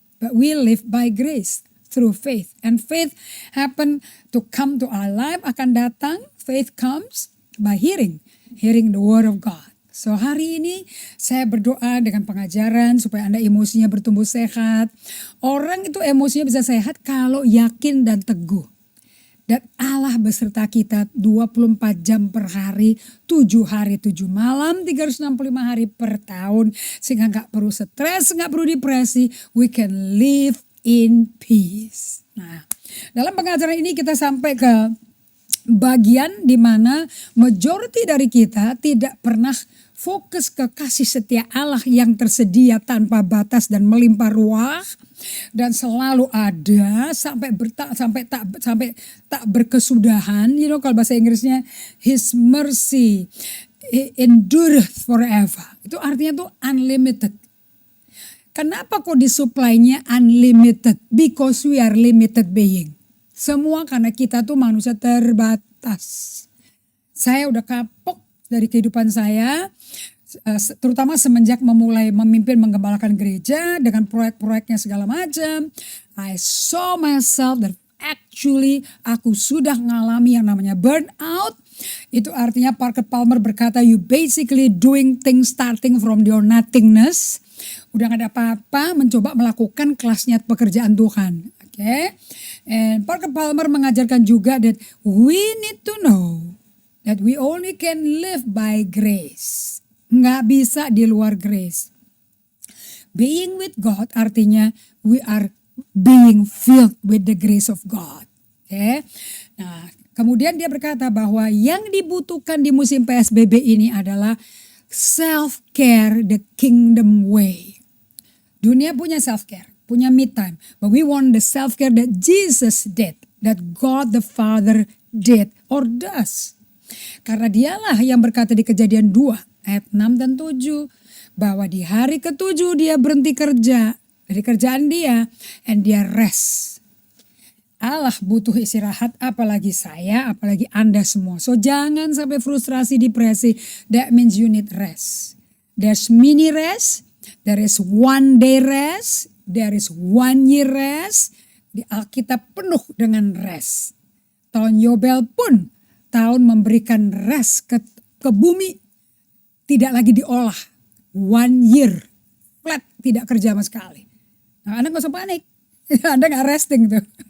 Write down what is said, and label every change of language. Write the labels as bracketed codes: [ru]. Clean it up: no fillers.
[en] But we live by grace through faith. And faith happen to come to our life, [id] akan datang. [en] Faith comes by hearing the word of God. [id] So hari ini saya berdoa dengan pengajaran supaya Anda emosinya bertumbuh sehat. Orang itu emosinya bisa sehat kalau yakin dan teguh. Dan Allah beserta kita 24 jam per hari, 7 hari 7 malam, 365 hari per tahun. Sehingga gak perlu stres, gak perlu depresi. [en] We can live in peace. [id] Nah, dalam pengajaran ini kita sampai ke bagian di mana majority dari kita tidak pernah fokus ke kasih setia Allah yang tersedia tanpa batas dan melimpah ruah dan selalu ada sampai tak berkesudahan. [en] You know, [id] kalau bahasa Inggrisnya [en] His mercy endureth forever. [id] Itu artinya tuh unlimited. Kenapa kok disuplainya unlimited? [en] Because we are limited being. [id] Semua karena kita tuh manusia terbatas. Saya udah kapok dari kehidupan saya, terutama semenjak memulai memimpin menggembalakan gereja dengan proyek-proyeknya segala macam. [en] I saw myself that actually [id] aku sudah mengalami yang namanya burnout. Itu artinya Parker Palmer berkata, [en] you basically doing things starting from your nothingness. [id] Udah gak ada apa-apa, mencoba melakukan kelasnya pekerjaan Tuhan. [en] Okay? And Parker Palmer [id] mengajarkan juga [en] that we need to know that we only can live by grace. [id] Nggak bisa di luar grace. [en] Being with God [id] artinya [en] we are being filled with the grace of God. Okay? [id] Nah, kemudian dia berkata bahwa yang dibutuhkan di musim PSBB ini adalah self-care, [en] the kingdom way. [id] Dunia punya self-care, punya me time. [en] But we want the self-care that Jesus did, that God the Father did or does. [id] Karena dialah yang berkata di Kejadian 2 ayat 6 dan 7 bahwa di hari ke-7 dia berhenti kerja dari kerjaan dia and dia rest. Allah butuh istirahat, apalagi saya, apalagi Anda semua. So jangan sampai frustrasi, depresi. [en] That means you need rest. There's mini rest, there is one day rest, there is 1 year rest. [id] Di Alkitab penuh dengan rest. Tahun Yobel pun tahun memberikan rest ke bumi, tidak lagi diolah. [en] 1 year flat, [id] tidak kerja sama sekali. Nah, Anda gak usah panik, Anda gak resting tuh.